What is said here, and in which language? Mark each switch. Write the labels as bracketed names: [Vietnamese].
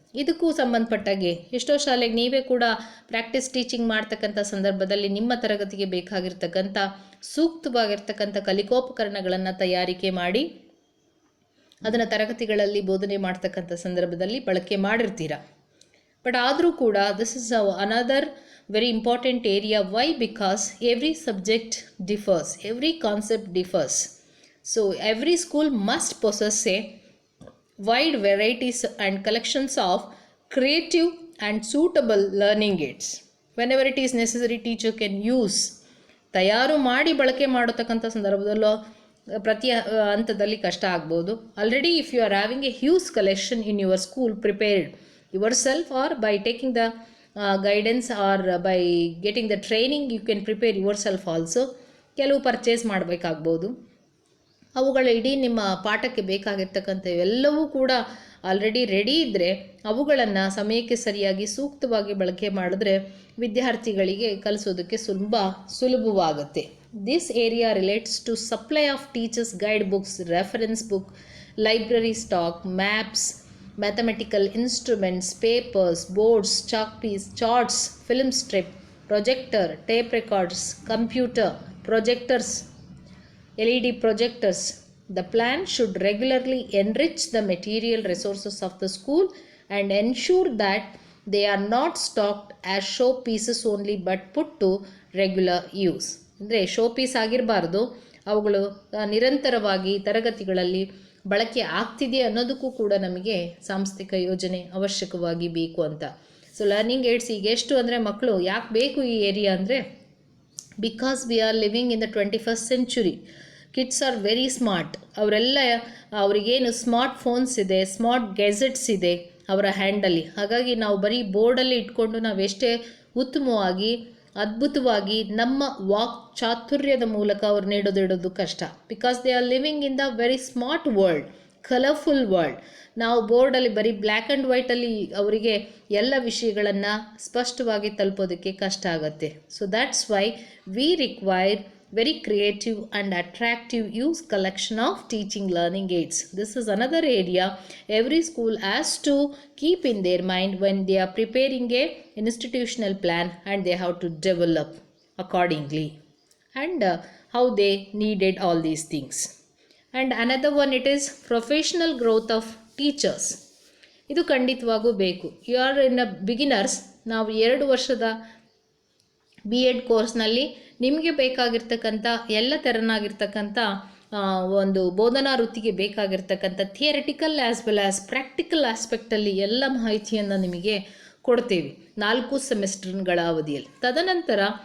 [Kannada] ಇದಕ್ಕೂ ಸಂಬಂಧಪಟ್ಟಾಗೆ ಎಷ್ಟೋ ಶಾಲೆಗೆ ನೀವೇ ಕೂಡ ಪ್ರಾಕ್ಟೀಸ್ ಟೀಚಿಂಗ್ ಮಾಡ್ತಕ್ಕಂಥ ಸಂದರ್ಭದಲ್ಲಿ ನಿಮ್ಮ ತರಗತಿಗೆ ಬೇಕಾಗಿರ್ತಕ್ಕಂಥ ಸೂಕ್ತವಾಗಿರ್ತಕ್ಕಂಥ ಕಲಿಕೋಪಕರಣಗಳನ್ನು ತಯಾರಿಕೆ ಮಾಡಿ ಅದನ್ನು ತರಗತಿಗಳಲ್ಲಿ ಬೋಧನೆ ಮಾಡ್ತಕ್ಕಂಥ ಸಂದರ್ಭದಲ್ಲಿ ಬಳಕೆ ಮಾಡಿರ್ತೀರ. [English] but [Kannada] ಆದರೂ ಕೂಡ [English] This is another very important area. Why? Because every subject differs, every concept differs. So every school must possess a wide varieties and collections of creative and suitable learning aids. Whenever it is necessary, teacher can use. [Kannada] ತಯಾರು ಮಾಡಿ ಬಳಕೆ ಮಾಡತಕ್ಕಂಥ ಸಂದರ್ಭದಲ್ಲೂ ಪ್ರತಿ ಹಂತದಲ್ಲಿ ಕಷ್ಟ ಆಗ್ಬೋದು. [English] Already if you are having a huge collection in your school, prepared yourself or by taking the guidance or by getting the training, you can prepare yourself also. [Kannada] ಕೆಲವು ಪರ್ಚೇಸ್ ಮಾಡಬೇಕಾಗ್ಬೋದು. ಅವುಗಳ ಇಡೀ ನಿಮ್ಮ ಪಾಠಕ್ಕೆ ಬೇಕಾಗಿರ್ತಕ್ಕಂಥ ಎಲ್ಲವೂ ಕೂಡ already ready ಇದ್ದರೆ ಅವುಗಳನ್ನು ಸಮಯಕ್ಕೆ ಸರಿಯಾಗಿ ಸೂಕ್ತವಾಗಿ ಬಳಕೆ ಮಾಡಿದ್ರೆ ವಿದ್ಯಾರ್ಥಿಗಳಿಗೆ ಕಲಿಸೋದಕ್ಕೆ ಸುಲಭವಾಗುತ್ತೆ. [English] This area relates to supply of teachers guide books, reference book, library stock, maps, mathematical instruments, papers, boards, chalk piece, charts, film strip, projector, tape records, computer, projectors, LED projectors. The plan should regularly enrich the material resources of the school and ensure that they are not stocked as show pieces only but put to regular use. [Kannada] ಅಂದರೆ show piece ಆಗಿರಬಾರ್ದು, ಅವುಗಳು ನಿರಂತರವಾಗಿ ತರಗತಿಗಳಲ್ಲಿ ಬಳಕೆ ಆಗ್ತಿದೆ ಅನ್ನೋದಕ್ಕೂ ಕೂಡ ನಮಗೆ ಸಾಂಸ್ಥಿಕ ಯೋಜನೆ ಅವಶ್ಯಕವಾಗಿ ಬೇಕು ಅಂತ. [English] so learning aids [Kannada] ಈಗ ಎಷ್ಟು ಅಂದರೆ ಮಕ್ಕಳು ಯಾಕೆ ಬೇಕು ಈ ಏರಿಯಾ ಅಂದರೆ, [English] Because we are living in the 21st century. Kids are very smart. [Kannada] ಅವರೆಲ್ಲ ಅವರಿಗೇನು ಸ್ಮಾರ್ಟ್ ಫೋನ್ಸ್ ಇದೆ, ಸ್ಮಾರ್ಟ್ ಗ್ಯಾಜೆಟ್ಸ್ ಇದೆ ಅವರ ಹ್ಯಾಂಡಲ್ಲಿ. ಹಾಗಾಗಿ ನಾವು ಬರೀ ಬೋರ್ಡಲ್ಲಿ ಇಟ್ಕೊಂಡು ನಾವೆಷ್ಟೇ ಉತ್ತಮವಾಗಿ ಅದ್ಭುತವಾಗಿ ನಮ್ಮ ವಾಕ್ ಚಾತುರ್ಯದ ಮೂಲಕ ಅವ್ರು ನೀಡೋದಿಡೋದು ಕಷ್ಟ. [English] Because they are living in the very smart world, colourful world. [Kannada] ನಾವು ಬೋರ್ಡಲ್ಲಿ ಬರೀ ಬ್ಲ್ಯಾಕ್ ಆ್ಯಂಡ್ ವೈಟಲ್ಲಿ ಅವರಿಗೆ ಎಲ್ಲ ವಿಷಯಗಳನ್ನು ಸ್ಪಷ್ಟವಾಗಿ ತಲುಪೋದಕ್ಕೆ ಕಷ್ಟ ಆಗುತ್ತೆ. [English] So that's why we require very creative and attractive use collection of teaching learning aids. This is another area every school has to keep in their mind when they are preparing a institutional plan, and they have to develop accordingly and how they needed all these things. And another one, it is professional growth of teachers. [Kannada] ಇದು ಖಂಡಿತವಾಗೂ ಬೇಕು. [English] You are in a beginners. [Kannada] ನಾವು 2 ವರ್ಷದ B.Ed ಕೋರ್ಸ್ನಲ್ಲಿ ನಿಮಗೆ ಬೇಕಾಗಿರ್ತಕ್ಕಂಥ ಎಲ್ಲ ತೆರನಾಗಿರ್ತಕ್ಕಂಥ ಒಂದು ಬೋಧನಾ ವೃತ್ತಿಗೆ ಬೇಕಾಗಿರ್ತಕ್ಕಂಥ [English] theoretical as well as practical [Kannada] ಆಸ್ಪೆಕ್ಟಲ್ಲಿ ಎಲ್ಲ ಮಾಹಿತಿಯನ್ನು ನಿಮಗೆ ಕೊಡ್ತೇವೆ 4 ಸೆಮಿಸ್ಟರ್ಗಳ ಅವಧಿಯಲ್ಲಿ. ತದನಂತರ